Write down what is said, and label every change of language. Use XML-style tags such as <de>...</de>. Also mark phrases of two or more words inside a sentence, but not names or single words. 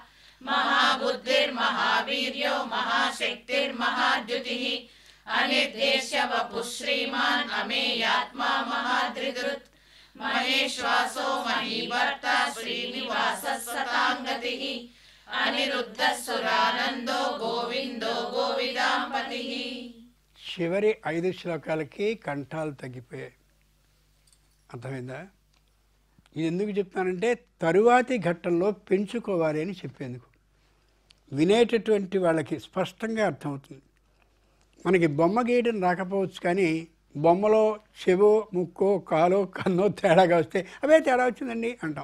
<sa>महाबुद्धिर्महावीर्यो महाशक्तिर्महाद्युतिः अनिर्देश्य वपुः श्रीमान् अमेयात्मा महाधृतृत् महेश्वासो महीभर्ता श्रीनिवासः सताङ्गतिः अनिरुद्धः सुरानन्दो गोविंदो गोविदांपतिः.</sa> <te>చివరి 5 శ్లోకాలకి కంఠాలు తగ్గిపోయాయి. అర్థమైందా? ఇది ఎందుకు చెప్తానంటే తరువాతి ఘట్టంలో పెంచుకోవాలి అని చెప్పేందుకు. వినేటటువంటి వాళ్ళకి స్పష్టంగా అర్థమవుతుంది. మనకి బొమ్మ గీయడం రాకపోవచ్చు, కానీ బొమ్మలో చెవో ముక్కో కాలో కన్నో తేడాగా వస్తే అవే తేడా వచ్చిందండి అంటాం.</te>